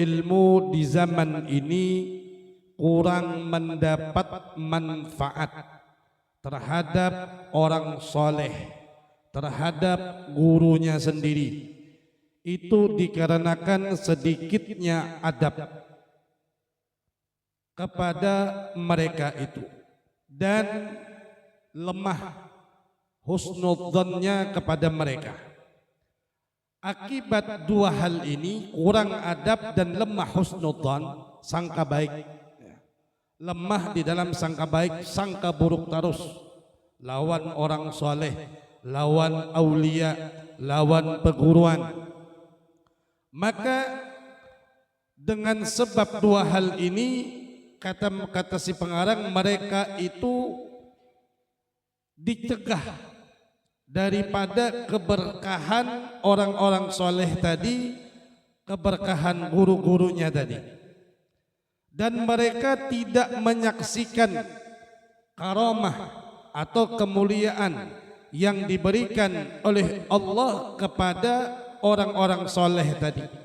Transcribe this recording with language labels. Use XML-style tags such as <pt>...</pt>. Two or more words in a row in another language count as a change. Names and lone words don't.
<id>ilmu di zaman ini kurang mendapat manfaat terhadap orang soleh, terhadap gurunya sendiri, itu dikarenakan sedikitnya adab kepada mereka itu dan lemah husnudzannya kepada mereka. Akibat dua hal ini, kurang adab dan lemah husnudzan, sangka baik, lemah di dalam sangka baik, sangka buruk terus lawan orang soleh, lawan aulia, lawan peguruan. Maka dengan sebab dua hal ini, kata si pengarang, mereka itu dicegah daripada keberkahan orang-orang soleh tadi, keberkahan guru-gurunya tadi, dan mereka tidak menyaksikan karamah atau kemuliaan yang diberikan oleh Allah kepada orang-orang soleh tadi,</id>